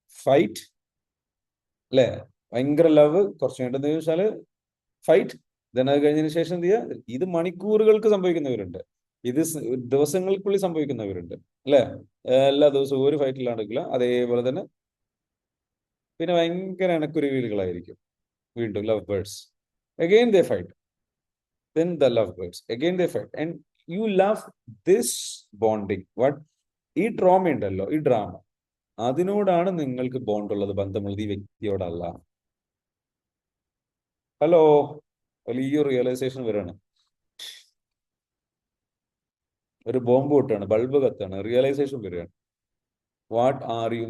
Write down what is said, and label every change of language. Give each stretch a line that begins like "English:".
Malayalam: Fight, അല്ലേ? ഭയങ്കര love, കുറച്ച് കഴിഞ്ഞിട്ട് വെച്ചാല് ഫൈറ്റ്, ദെൻ അത് കഴിഞ്ഞതിന് ശേഷം എന്ത് ചെയ്യുക? ഇത് മണിക്കൂറുകൾക്ക് സംഭവിക്കുന്നവരുണ്ട്, ഇത് ദിവസങ്ങൾക്കുള്ളിൽ സംഭവിക്കുന്നവരുണ്ട്, അല്ലേ? എല്ലാ ദിവസവും ഒരു ഫൈറ്റിലാണെങ്കില്ല, അതേപോലെ തന്നെ പിന്നെ ഭയങ്കര ഇണക്കുരുവികളായിരിക്കും. വീണ്ടും
English: Love birds, again they fight, then the lovebirds again they fight, and you love this bonding. What?
Malayalam: ഈ ട്രോമ ഉണ്ടല്ലോ, ഈ ഡ്രാമ, അതിനോടാണ് നിങ്ങൾക്ക് ബോണ്ട് ഉള്ളത്, ബന്ധമുള്ളത്, ഈ വ്യക്തിയോടല്ല. ഹലോ, വലിയ റിയലൈസേഷൻ വരാണ്. ഒരു ബോംബ് പൊട്ടാണ്, ബൾബ് കത്താണ്, റിയലൈസേഷൻ വരികയാണ്.
English: What are you?